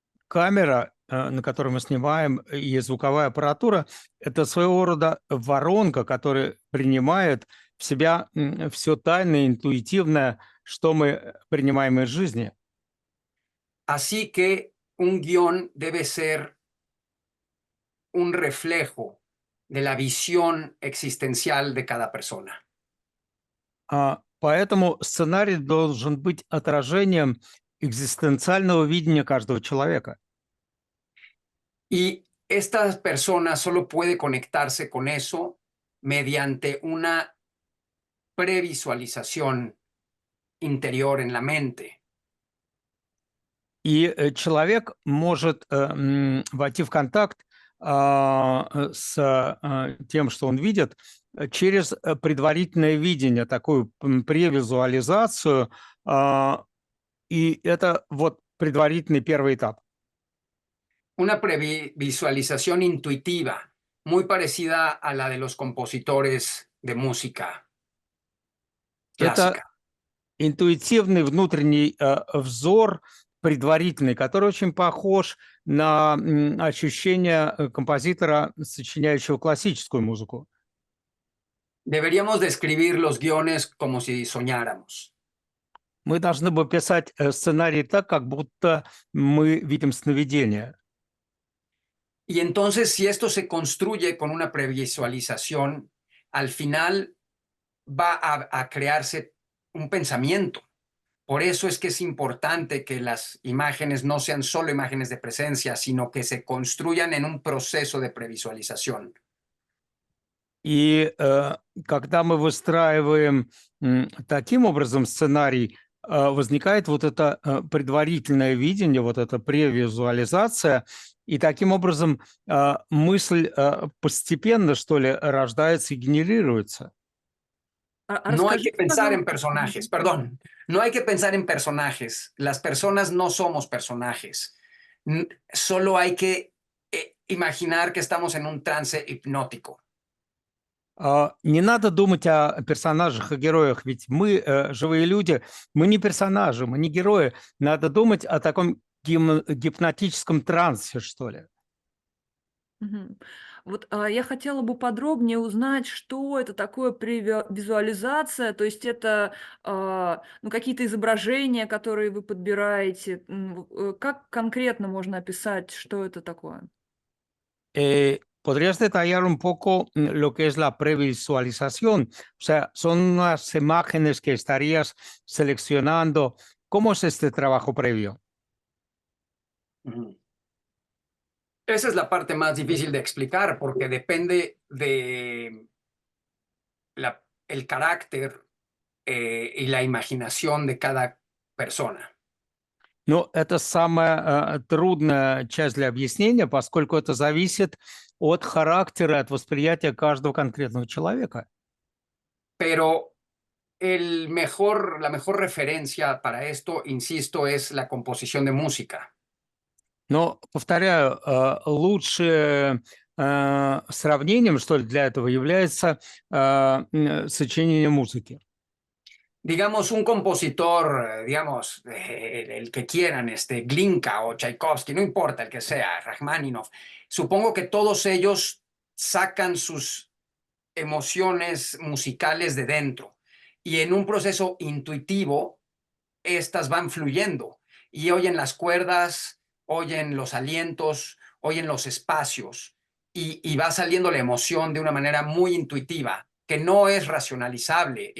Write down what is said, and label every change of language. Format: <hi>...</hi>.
<ru>Камера, на которой мы снимаем, и звуковая аппаратура – это своего рода воронка, которая принимает в себя все тайное, интуитивное, что мы принимаем из жизни.</ru> <es>Así que un guión debe ser un reflejo de la visión existencial de cada persona.</es> <ru>Поэтому сценарий должен быть отражением экзистенциального видения каждого человека.</ru> <es>Y esta persona solo puede conectarse con eso mediante una previsualización interior en la mente.</es> <ru>И человек может войти в контакт с тем, что он видит, через предварительное видение, такую превизуализацию, и это вот предварительный первый этап.</ru> <es>Una previsualización intuitiva, muy parecida a la de los compositores de música</es> <ru>Это</ru> <es>clásica.</es> <ru>интуитивный внутренний взор, предварительный, который очень похож на ощущение композитора, сочиняющего классическую музыку.</ru> <es>Deberíamos describir los guiones como si soñáramos.</es> <ru>Мы должны бы писать сценарий так, как будто мы видим сновидение.</ru> <es>Y entonces, si esto se construye con una previsualización, al final va a crearse un pensamiento. Por eso es que es importante que las imágenes no sean solo imágenes de presencia, sino que se construyan en un proceso de previsualización.</es> <ru>И когда мы выстраиваем таким образом сценарий, возникает вот это предварительное видение, вот эта превизуализация, и таким образом мысль постепенно, что ли, рождается и генерируется.</ru> <es>No hay que</es> <ru>Расскажите,</ru> <es>pensar en</es> <ru>пожалуйста.</ru> <es>personajes, perdón, no hay que pensar en personajes. Las personas no somos personajes. Solo hay que imaginar que estamos en un trance hipnótico.</es> <ru>Не надо думать о персонажах и героях, ведь мы, живые люди, мы не персонажи, мы не герои. Надо думать о таком гипнотическом трансе, что ли. Мгм. Вот, я хотела бы подробнее узнать, что это такое визуализация. То есть это, ну, какие-то изображения, которые вы подбираете. Как конкретно можно описать, что это такое?</ru> <es>¿Podrías detallar un poco lo que es la previsualización? O sea, son unas imágenes que estarías seleccionando. ¿Cómo es este trabajo previo? Ujú. Esa es la parte más difícil de explicar porque depende de el carácter y la imaginación de cada persona.</es> <ru>Ну, это самая трудная часть для объяснения, поскольку это зависит от характера, от восприятия каждого конкретного человека.</ru> <es>Pero la mejor referencia para esto, insisto, es la composición de música.</es> <ru>Но, повторяю, лучшим сравнением, что ли, для этого является сочинение музыки.</ru> <es>Digamos, un compositor, digamos, el que quieran, Glinka o Tchaikovsky, no importa el que sea, Rachmaninoff, supongo que todos ellos sacan sus emociones musicales de dentro y en un proceso intuitivo, estas van fluyendo y oyen las cuerdas, oyen los alientos, oyen los espacios y va saliendo la emoción de una manera muy intuitiva, que no es racionalizable.</es>